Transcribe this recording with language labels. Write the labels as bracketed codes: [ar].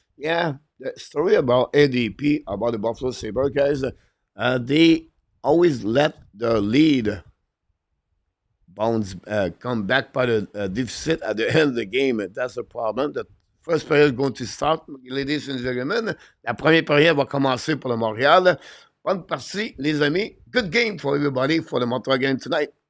[en] Yeah, the story about ADP, about the Buffalo Sabre guys, they always let the lead bounce, come back by the deficit at the end of the game. That's the problem. The first period going to start, ladies and gentlemen. [fr] La première période va commencer pour le Montréal. Bonne partie, les amis. [en] Good game for everybody for the Montreal game tonight.